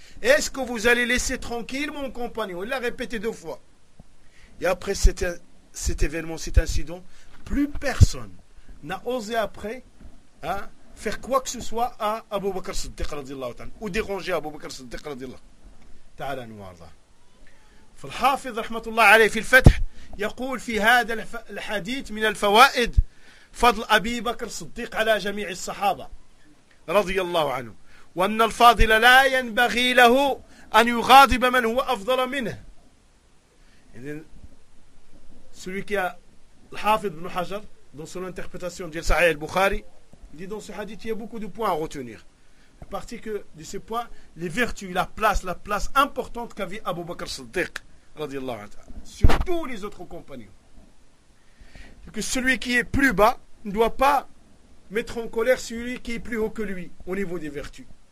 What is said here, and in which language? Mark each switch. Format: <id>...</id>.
<fr>Est-ce que vous allez laisser tranquille mon compagnon? Il l'a répété deux fois. Et après cet événement, cet incident, plus personne n'a osé après faire quoi que ce soit à Abu Bakr Siddiq radiallahu ta'ala ou déranger Abu Bakr Siddiq radiallahu ta'ala anhu warda.</fr> <ar>فالحافظ رحمة الله عليه في الفتح يقول في هذا الحديث من الفوائد فضل أبي بكر الصديق على جميع الصحابة رضي الله عنه وأن الفاضل لا ينبغي له أن يغاضب من هو أفضل منه إذن</ar> <fr>celui qui a الحافظ بن حجر dans son interprétation de Sahih al-Bukhari dit dans ce hadith il y a beaucoup de points à retenir. Parti que de ces points, les vertus, la place importante qu'avait Abu Bakr Siddiq, radiallahu anhu, sur tous les autres compagnons. C'est que celui qui est plus bas ne doit pas mettre en colère celui qui est plus haut que lui au niveau des vertus.</fr>